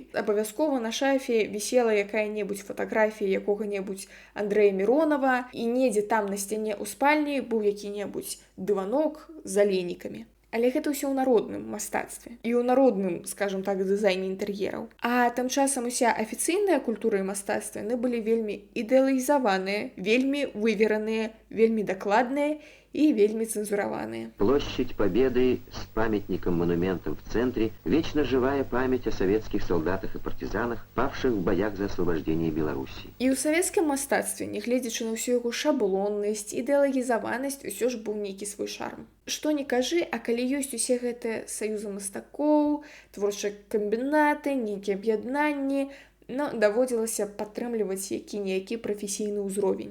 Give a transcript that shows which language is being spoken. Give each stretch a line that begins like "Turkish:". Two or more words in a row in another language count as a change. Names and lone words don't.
Belarusian: Абавязкова на шафе вісела якая-небудзь фатаграфія якога-небудзь Андрэя Міронава, і недзе там на сцяне ў спальні быў які-небудзь дыванок з аленікамі. Але гэта ўсё ў народным мастацтве і ў народным, скажам так, дызайне інтэр'ераў. А тым часам уся афіцыйная культура і мастацтва яны былі вельмі ідэалізаваныя, вельмі вывераныя, вельмі дакладныя и вельми цензураванные.
Russian: Площадь Победы с памятником-монументом в центре, вечно живая память о советских солдатах и партизанах, павших в боях за освобождение Беларуси.
Belarusian: І ў савецкім мастацтве, нягледзячы на ўсю яго шаблоннасць, ідэалагізаванасць, усё ж быў нейкі свой шарм. Што не кажы, а калі ёсць усе гэтыя саюзы мастакоў, творчыя камбінаты, нейкія аб'яднанні, даводзілася падтрымліваць які-ніякі прафесійны ўзровень.